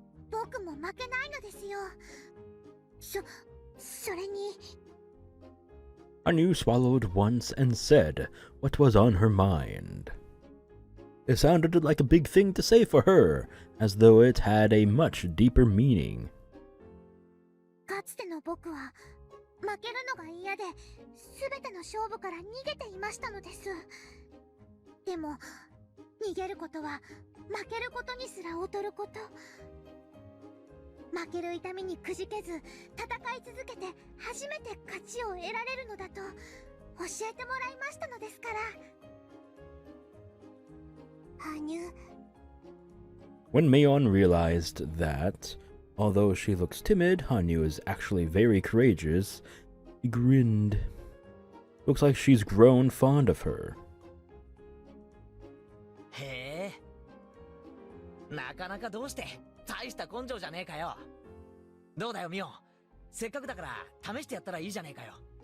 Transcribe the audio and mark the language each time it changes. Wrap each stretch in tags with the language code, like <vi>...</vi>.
<ja>僕も負けないのですよ。それに。</ja> <en>Hanyūu swallowed once and said what was on her mind. It sounded like a big thing to say for her, as though it had a much deeper meaning.</en> <ja>かつての僕は負けるのが嫌で全ての勝負から逃げていましたのです。でも逃げることは負けることにすら劣ること。負ける痛みにくじけず戦い続けて初めて勝ちを得られるのだと教えてもらいましたのですから。羽生。</ja> <en>When Mion realized that, although she looks timid, Hanyūu is actually very courageous, he grinned. Looks like she's grown fond of her.</en> <ja>へえ、なかなかどうして大した根性じゃねえかよ。どうだよミオン、せっかくだから試してやったらいいじゃねえかよ。</ja>